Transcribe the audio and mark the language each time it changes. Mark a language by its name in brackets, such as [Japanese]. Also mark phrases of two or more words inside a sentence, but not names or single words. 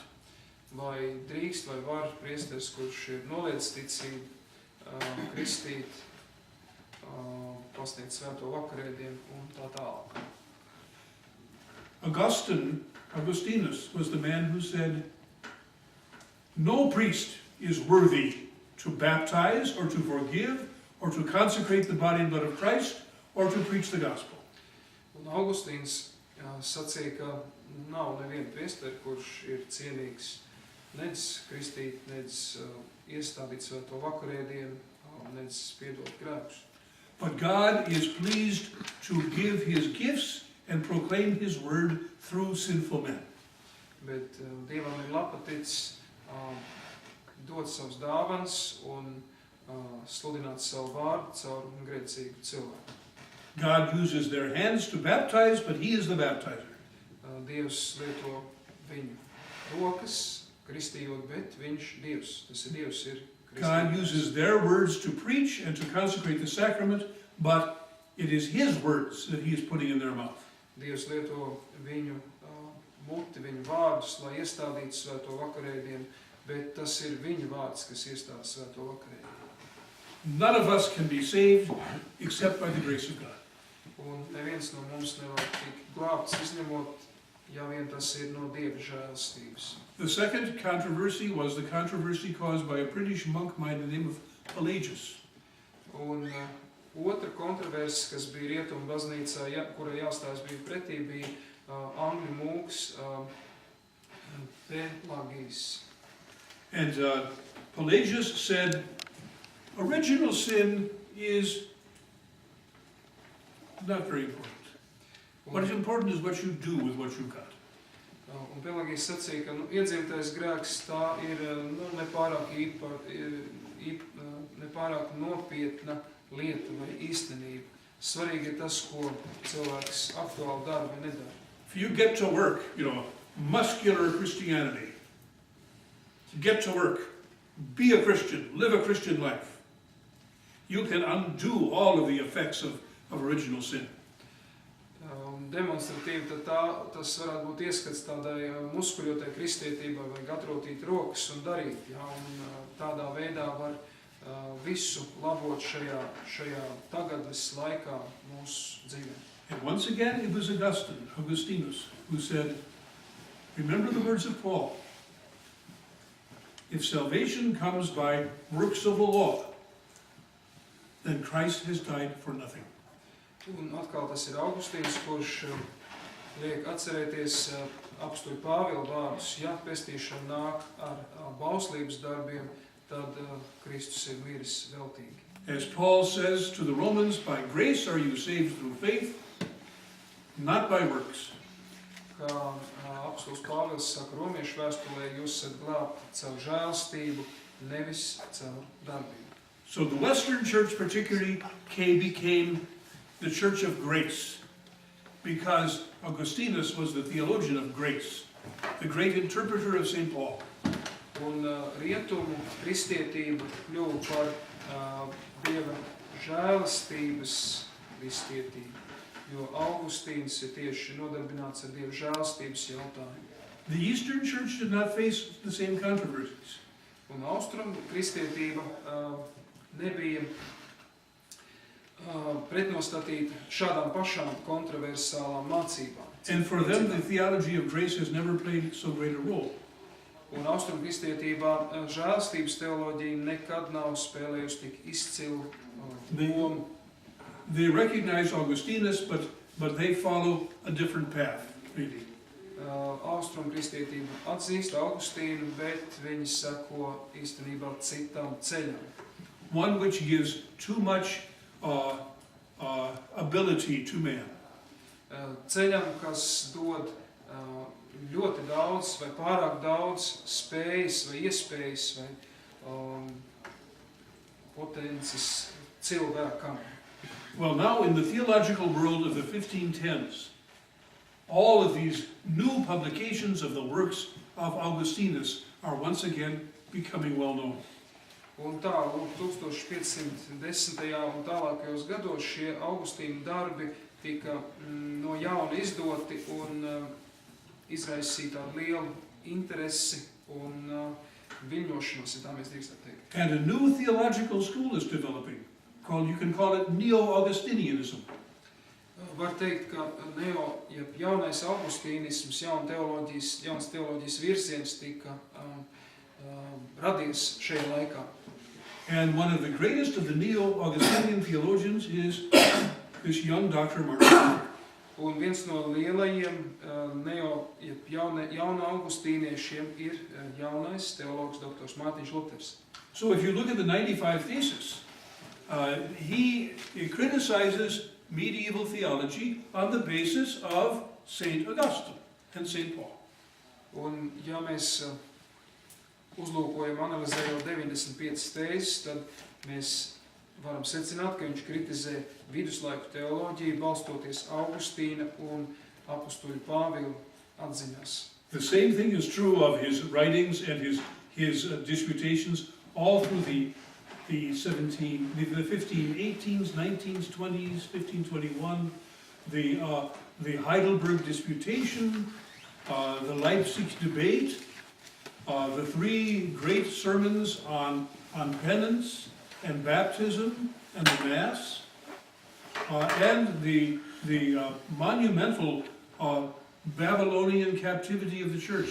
[Latvian] Vai drīkst vai var priesteris, kurš ir noliedzis ticību, kristīt, pasniegt svēto vakarēdienu un tā tālāk. [English] Augustinus was the man who said, no priest is worthy to baptize or to forgive or to consecrate the body and blood of Christ or to preach the gospel. [Latvian] Un Augustīns sacīja, ka nav neviena priesteri, kurš ir cienīgs nedz kristīt, nedz iestādīt svēto vakarēdienu, nedz piedot grēkus. [English] But God is pleased to give his gifts and proclaim his word through sinful men. [Latvian] Bet Dievam ir lapaticis dot savus dāvanas un sludināt savu vārdu caur grēcīgu cilvēku. [English] God uses their hands to baptize, but he is the baptizer. [Latvian] Dievs lieto viņu rokas, kristījot, bet viņš Dievs, tas ir Dievs, ir kristījot. [English] God uses their words to preach and to consecrate the sacrament, but it is his words that he is putting in their mouth. [Latvian] Dievs lieto viņu muti, viņu vārdus, lai iestādītu svēto vakarēdienu, bet tas ir viņa vārds, kas iestāda svēto vakarēdienu. [English] None of us can be saved except by the grace of God. [Latvian] Un neviens no mums nevar tikt glābts, izņemot ja vien tas ir no Dieva žēlastības. [English] The second controversy was the controversy caused by a British monk by the name of Pelagius. [Latvian] Un otra kontroverse, kas bija Rietumu baznīcā, kurai jāstājas bija pretī, bija angļu mūks Pelagijs. [English] And Pelagius said, original sin is not very important. What is important is what you do with what you got. [Latvian] Un Pelagijs sacīja, ka iedzimtais grēks tā ir nepārāk nopietna lieta vai īstenība. Svarīgi ir tas, ko cilvēks aktuāli dara vai nedara. [English] If you get to work, muscular Christianity, get to work, be a Christian, live a Christian life, you can undo all of the effects of original sin. [Latvian] Demonstratīvi tad tas varētu būt ieskats tādai muskuļotai kristietībai, vajag atrotīt rokas un darīt, un tādā veidā var visu labot šajā tagadnes laikā mūsu dzīvē. [English] And once again it was Augustinus, who said, remember the words of Paul, if salvation comes by works of the law, then Christ has died for nothing. [Latvian] Un atkal tas ir Augustīns, kurš liek atcerēties apstuļu Pāvila vārdus, ja pestīšana nāk ar bauslības darbiem, tad Kristus ir miris veltīgi. [English] As Paul says to the Romans, by grace are you saved through faith, not by works. [Latvian] Kā apstuļs Pāvils saka Romiešu vēstulē, jūs esat glābti caur žēlstību, nevis caur darbiem. [English] So the Western Church particularly became the Church of Grace, because Augustinus was the theologian of grace, the great interpreter of St. Paul. [Latvian] Un rietumu kristietība kļuva par Dieva žēlastības kristietību, jo Augustīns ir tieši nodarbināts ar Dieva žēlastības jautājumu. [English] The Eastern Church did not face the same controversies. [Latvian] Un austrumu kristietība nebija pretnostatīta šādām pašām kontroversālām mācībām. [English] And for them, the theology of grace has never played so great a role. [Latvian] Un austrumu kristietībā žēlastības teoloģija nekad nav spēlējusi tik izcilu lomu. [English] They recognize Augustinus, but they follow a different path, really. [Latvian] Austrumu kristietība atzīst Augustīnu, bet viņi seko īstenībā citam ceļam. [English] One which gives too much ability to man. [Latvian] Ceļam, kas dod ļoti daudz vai pārāk daudz spējas vai iespējas vai potences cilvēkam. [English] Well, now in the theological world of the 1510s, all of these new publications of the works of Augustinus are once again becoming well known. [Latvian] Un tā, 1510. Un tālākajos gados šie Augustīna darbi tika no jauna izdoti un izraisīja tādu lielu interesi un viļņošanos, ja tā mēs drīkstam teikt. [English] And a new theological school is developing. You can call it Neo-Augustinianism. [Latvian] Var teikt, ka jaunais augustīnisms, jauns teoloģijas virziens tika radies šajā laikā. [English] And one of the greatest of the Neo-Augustinian theologians is this young Dr. Martin Luther. [Latvian] Un viens no lielajiem jauna augustīniešiem ir jaunais teologs doktors Mārtiņš Luters. [English] So if you look at the 95 Thesis, he criticizes medieval theology on the basis of St. Augustine and St. Paul. [Latvian] Un ja mēs uzlūkojam, analizējot 95 tēzes, tad mēs varam secināt, ka viņš kritizē viduslaiku teoloģiju, balstoties Augustīna un apustuļu Pāvila atziņās. [English] The same thing is true of his writings and his disputations all through the 1518s, 19s, 20s, 1521, the Heidelberg Disputation, the Leipzig Debate, the three great sermons on penance and baptism and the Mass, and the monumental Babylonian captivity of the church.